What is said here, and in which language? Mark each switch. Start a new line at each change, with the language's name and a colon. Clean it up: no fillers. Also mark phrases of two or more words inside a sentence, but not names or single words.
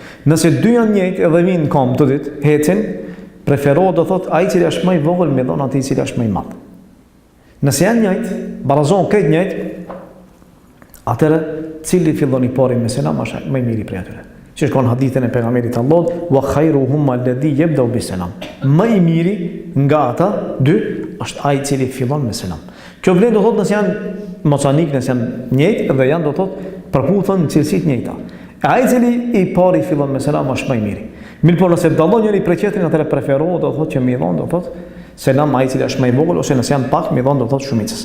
Albanian: Nëse dy janë njëjtë edhe vinë në kom të ditë, hecin, preferohet do thotë ai i cili është më i vogël me dhon atij i cili është më i madh. Nëse janë njëjtë, barazon këtë njëjtë, atëherë cili fillon i pari me selam është më i miri prej atyre. Që është kanë hadithin e pejgamberit Allahut,
Arabic: وخيرهم الذي يبدأ بالسلام.
Albanian: Më i miri nga ata dy është ai i cili fillon me selam. Kjo vlen do thotë nëse janë mocanik, nëse janë njëjtë dhe janë do thotë përputhen në cilësi të njëjta. Ai i cili i pari fillon me selam është më i miri. Mirë po nëse dallon njëri prej tjetrit, atëherë preferohet do thotë që më i dhon do thotë selam ai i cili është më i vogël, ose nëse janë pak më i dhon do thotë shumicës.